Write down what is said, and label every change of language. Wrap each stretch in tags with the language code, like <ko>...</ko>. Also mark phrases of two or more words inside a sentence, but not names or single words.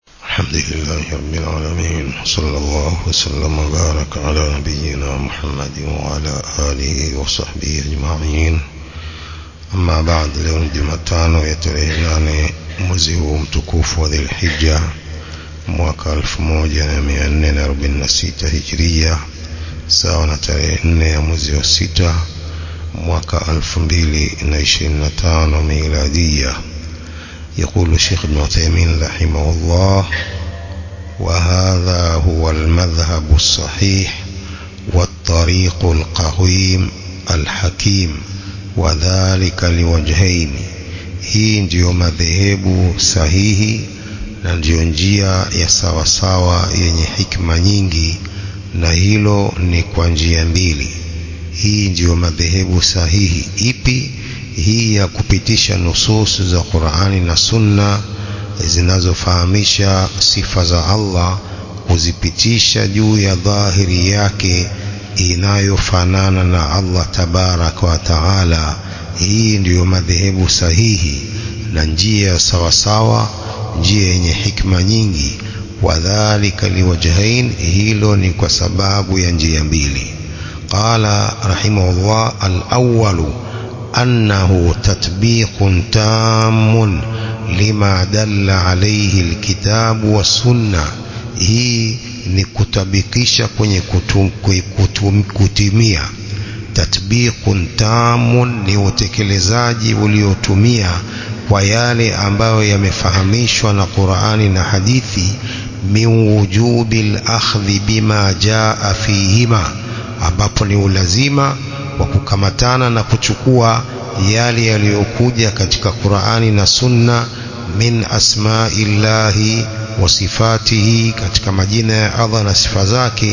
<ar>الحمد لله رب العالمين، صلى الله وسلم وبارك على نبينا محمد وعلى آله وصحبه أجمعين. أما بعد،</ar> <sw>leo Jumatano ya tarehe 8 mwezi huu mtukufu wa Dhulhijja mwaka 1446 Hijria, sawa na tarehe 4 ya mwezi wa 6 mwaka 2025 Miladia.</sw> <ar>يقول الشيخ ابن عثيمين رحمه الله: وهذا هو المذهب الصحيح والطريق القويم الحكيم وذلك لوجهين.</ar> <sw>hii ndiyo madhehebu sahihi na ndiyo njia ya sawasawa yenye hikma nyingi, na hilo ni kwa njia mbili. Hii ndiyo madhehebu sahihi. Ipi? Hii ya kupitisha nusus za Qur'ani na Sunna zinazofahamisha sifa za Allah, kuzipitisha juu ya dhahiri yake inayofanana na Allah</sw> <ar>تبارك وتعالى.</ar> <sw>Hii ndiyo madhehebu sahihi na njia sawasawa, njia yenye hikma nyingi.</sw> <ar>وذلك لوجهين,</ar> <sw>hilo ni kwa sababu ya njia mbili.</sw> <ar>قال رحمه الله: الأول أنه تطبيق تام لما دل عليه الكتاب والسنة.</ar> <sw>hii ni kutabikisha kwenye kutimia.</sw> <ar>تطبيق تام</ar> <sw>ni utekelezaji uliotumia kwa yale ambayo yamefahamishwa na Qur'ani na hadithi,</sw> <ar>من وجوب الأخذ بما جاء فيهما,</ar> <sw>ambapo ni ulazima wa kukamatana na kuchukua yale yaliyokuja katika Qur'ani na Sunna,</sw> <ar>من أسماء الله وصفاته,</ar> <sw>katika majina ya Allah na sifa zake.</sw>